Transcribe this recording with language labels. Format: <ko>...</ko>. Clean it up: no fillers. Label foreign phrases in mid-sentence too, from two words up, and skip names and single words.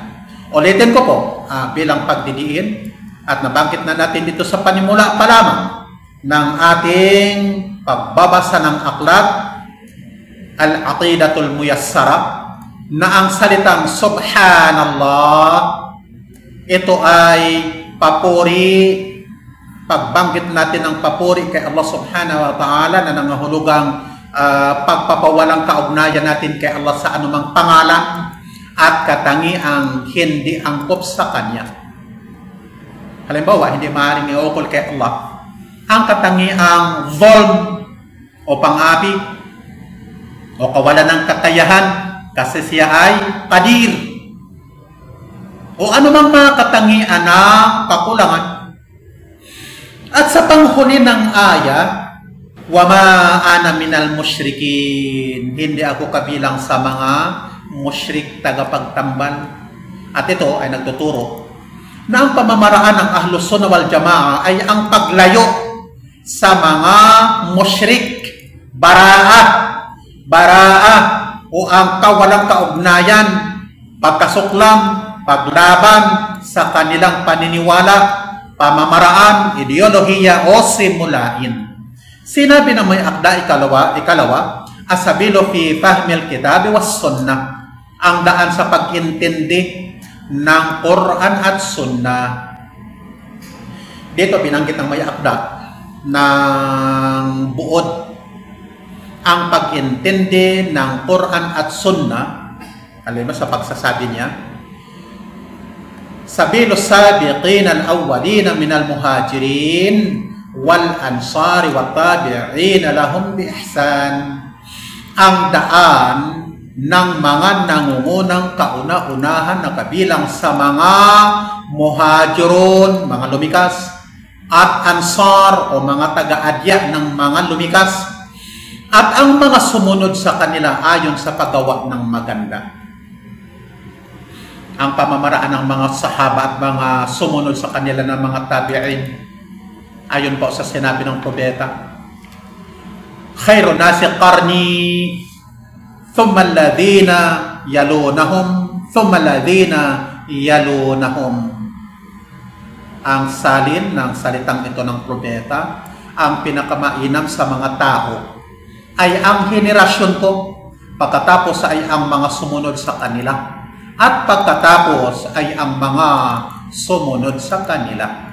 <tl>Ulitin ko po bilang pagdidiin at nabanggit na natin dito sa panimula pa lamang ng ating pagbabasa ng aklat Al-Aqidatul Muyassara na ang salitang Subhanallah, ito ay papuri pagbanggit natin ng papuri kay Allah</tl> <ar>سبحانه وتعالى</ar> <tl>na nangahulugang pagpapawalang kaugnayan natin kay Allah sa anumang pangalan at katangiang hindi angkop sa Kanya. Halimbawa, hindi maaaring iukol kay Allah ang katangiang zulm o pang-api o kawalan ng kakayahan kasi siya ay qadir o anumang mga katangian ng kakulangan. At sa panghuli ng aya,</tl> <ar>وما أنا من المشركين,</ar> <tl>hindi ako kabilang sa mga musyrik tagapagtambal. At ito ay nagtuturo na ang pamamaraan ng Ahlus Sunnah wal Jamaa ay ang paglayo sa mga musyrik, bara'a o ang kawalang kaugnayan, pagkasuklam, paglaban sa kanilang paniniwala, pamamaraan, ideolohiya o simulain. Sinabi na may akda ikalawa,</tl> <ar>السبيل في فهم الكتاب والسنة,</ar> <tl>ang daan sa pag-intindi ng Quran at Sunnah. Dito binanggit ng may akda ng buod ang pag-intindi ng Quran at Sunnah. Alam mo sa pagsasabi niya,</tl> <ar>سبيل السابقين الأولين من المهاجرين والأنصار وتابعين لهم بإحسان,</ar> <tl>ang daan ng mga nangungunang kauna-unahan na kabilang sa mga muhajirun, mga lumikas, at ansar o mga taga-adya ng mga lumikas, at ang mga sumunod sa kanila ayon sa paggawa ng maganda. Ang pamamaraan ng mga sahaba at mga sumunod sa kanila ng mga tabi'in, ayon po sa sinabi ng propeta,</tl> <ar>خير الناس قرني ثم الذين يلونهم ثم الذين يلونهم thumma alladhina yalunahum.</ar> <tl>Ang salin ng salitang ito ng propeta, ang pinakamainam sa mga tao ay ang henerasyon ko, pagkatapos ay ang mga sumunod sa kanila, at pagkatapos ay ang mga sumunod sa kanila.</tl>